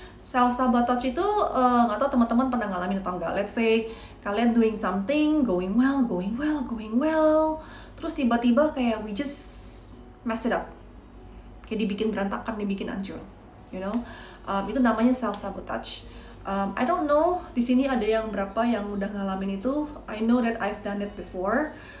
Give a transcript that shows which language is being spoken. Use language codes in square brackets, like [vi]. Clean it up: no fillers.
[id] Self sabotage itu nggak tahu teman-teman pernah ngalamin atau enggak. [en] Let's say [id] kalian [en] doing something, going well, [id] terus tiba-tiba kayak [en] we just mess it up, [id] kayak dibikin berantakan, dibikin hancur, [en] you know. [id] Itu namanya self sabotage. [en] I don't know [id] di sini ada yang berapa yang udah ngalamin itu. [en] I know that I've done it before.